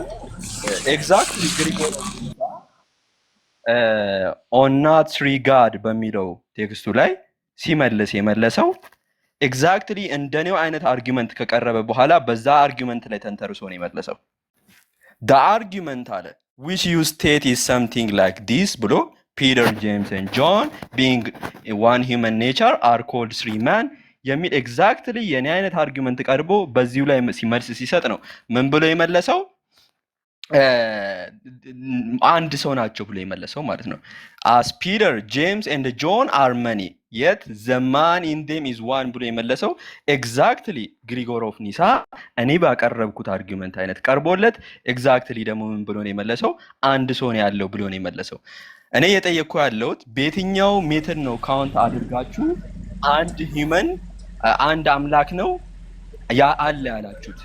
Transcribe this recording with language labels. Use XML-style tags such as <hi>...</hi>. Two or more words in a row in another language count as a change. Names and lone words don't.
<en>exactly Gregory On Not Three Gods</en> <am>በሚለው ቴክስቱ ላይ ሲመልስ የመለሰው ኤግዛክትሊ እንደኔው አይነት አርጊመንት ከቀረበ በኋላ በዛ አርጊመንት ላይ ተንተርሶ ነው የመለሰው።</am> <en>the argument all which you state is something like this</en> <am>ብሎ</am> <en>Peter, James and John being one human nature are called three men</en> <am>የሚል ኤግዛክትሊ የኔ አይነት አርጊመንት ቀርቦ በዚሁ ላይ ሲመልስ ሲሰጥ ነው ምን ብሎ የመለሰው? አንድ ሰው ናቸው ብሎ የመለሰው ማለት ነው።</am> <en>as Peter, James and John are many yet the man in them is one</en> <am>ብሎ የመለሰው ኤግዛክትሊ ግሪጎሪ ኦፍ ኒሳ እኔ ባቀረብኩት አርጊመንት አይነት ቀርቦለት ኤግዛክትሊ ደግሞ ምን ብሎ ነው የመለሰው? አንድ ሰው ነው ያለው ብሎ ነው የመለሰው። እኔ የጠየቅኩ ያለሁት በየትኛው ሜተድ ነው ካውንት አድርጋችሁ</am> <en>one human</en> <am>አንድ አምላክ ነው ያ አለ ያላችሁት?</am>